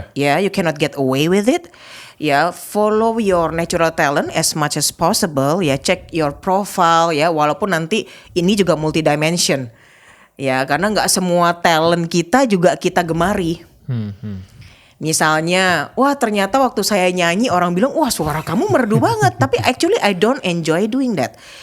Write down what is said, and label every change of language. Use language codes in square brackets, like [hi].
[en] Yeah, you cannot get away with it. Ya, follow your natural talent as much as possible. [id] Ya, [en] check your profile [id] ya, walaupun nanti ini juga multidimension. Ya, karena nggak semua talent kita juga kita gemari. Misalnya, wah ternyata waktu saya nyanyi orang bilang, wah suara kamu merdu banget. [en] Tapi actually I don't enjoy doing that.